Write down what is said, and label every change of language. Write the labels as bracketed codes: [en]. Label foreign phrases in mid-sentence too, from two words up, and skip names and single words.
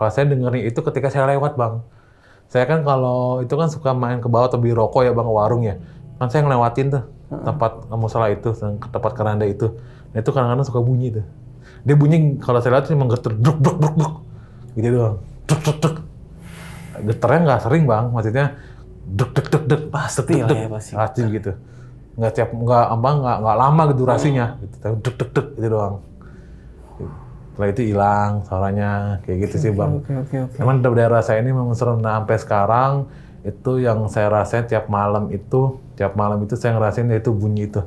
[id] Kalau saya dengernya itu ketika saya lewat bang. Saya kan kalau itu kan suka main ke bawah atau beli rokok ya bang, ke warung ya. Kan saya ngelewatin tuh tempat musola itu, tempat keranda itu. Nah, itu kadang-kadang suka bunyi tuh. Dia bunyi kalau saya lihat cuma geter druk druk druk druk. Gitu doang. Druk druk druk. Geternya nggak sering bang, maksudnya deg deg deg deg pasti lah ya pasti gitu. Nggak lama gitu durasinya, gitu. Deg deg deg gitu doang. Setelah itu hilang suaranya kayak gitu sih bang. Oke. Cuman daerah saya ini memang serem. Nah, sampai sekarang itu yang saya rasain tiap malam itu saya ngerasain itu bunyi itu.